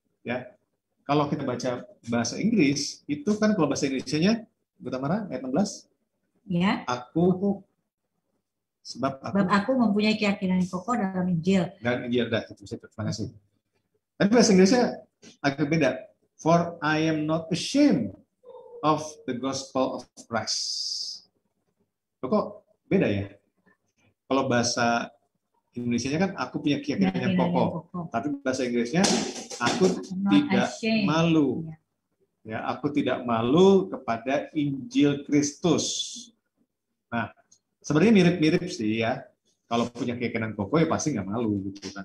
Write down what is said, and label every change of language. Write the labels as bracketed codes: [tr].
[id] Ya, kalau kita baca bahasa Inggris, itu kan kalau bahasa Indonesianya, Bu Tamara, ayat 16. Ya. Sebab aku mempunyai keyakinan yang kokoh dalam Injil. Dan Injil, terima kasih. Tapi bahasa Inggrisnya agak beda. [en] For I am not ashamed of the gospel of Christ. [id] Kok beda ya? Kalau bahasa Indonesianya kan aku punya keyakinan yang kokoh. Tapi bahasa Inggrisnya aku tidak malu. Ya, aku tidak malu kepada Injil Kristus. Nah, sebenarnya mirip-mirip sih ya. Kalau punya keyakinan kokoh ya pasti nggak malu gitu kan.